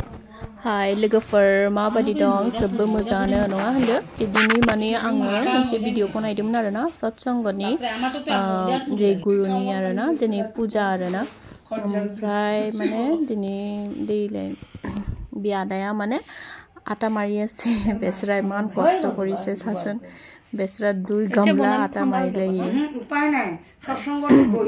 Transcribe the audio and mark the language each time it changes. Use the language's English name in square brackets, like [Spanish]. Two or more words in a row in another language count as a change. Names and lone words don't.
[Bodo] Hai लोगोफोर माबादि दं सबबो मोजाङानो नङा होनदो दिनै माने आङो मोनसे भिडिअ बनायदोंमोन आरोना सत्संगनि जे गुरुनि आरोना दिनै पूजा आरोना ओमफ्राय माने दिनै दैले बियादाया माने आटा मारि আছে बेसरा [Assamese] ইমান কষ্ট কৰিছে চাচোন [Bodo] बेसरा 2 गामला आटा मारि लायो [Assamese] উপায় নাই সৎসঙ্গত বহি